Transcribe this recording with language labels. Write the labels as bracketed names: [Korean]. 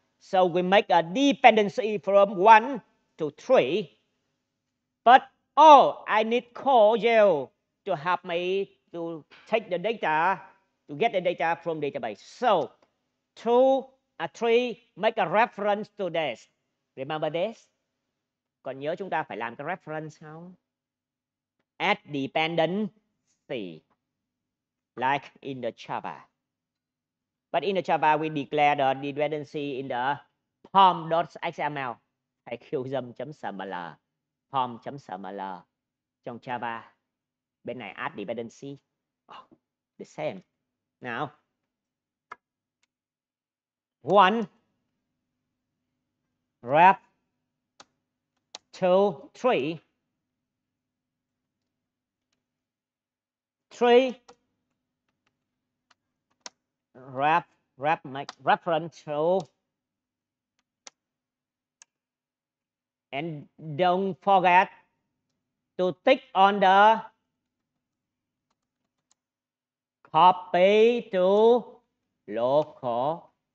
[English] So we make a dependency from 1 to 3. But, oh, I need call you to help me to take the data, to get the data from database. So 2 and 3 make a reference to this. Remember this? [Vietnamese] Còn nhớ chúng ta phải làm cái reference không? [English] Add dependency, like in the Java. But in the Java, we declare the dependency in the pom.xml hay qdom.sml, pom.sml. [Vietnamese] Trong Java, bên này add dependency. [English] Oh, the same. Now, 1, ref, 2, 3, 3, ref make reference to, and don't forget to tick on the copy to local.